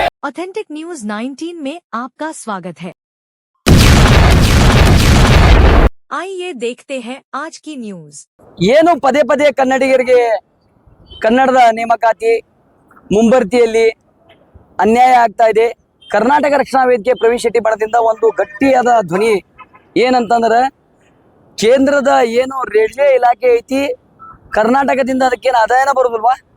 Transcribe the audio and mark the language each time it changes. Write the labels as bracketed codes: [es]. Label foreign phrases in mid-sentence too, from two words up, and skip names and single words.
[hi] ऑथेंटिक न्यूज 19 में आपका स्वागत है। आइए देखते हैं आज की न्यूज। [kn] ಏನು ಪದೇ ಪದೇ ಕನ್ನಡಿಗರಿಗೆ ಕನ್ನಡದ ನೇಮಕಾತಿ ಮುಂಬರ್ತಿಯಲ್ಲಿ ಅನ್ಯಾಯ ಆಗ್ತಾ ಇದೆ. ಕರ್ನಾಟಕ ರಕ್ಷಣಾ ವೇದಿಕೆ ಪ್ರವೀಣ್ ಶೆಟ್ಟಿ ಬಣದಿಂದ ಒಂದು ಗಟ್ಟಿಯಾದ ಧ್ವನಿ ಏನಂತಂದ್ರೆ, ಕೇಂದ್ರದ ಏನು ರೈಲ್ವೆ ಇಲಾಖೆ ಐತಿ, ಕರ್ನಾಟಕದಿಂದ ಅದಕ್ಕೇನು ಆದಾಯನ ಬರೋದಿಲ್ವಾ?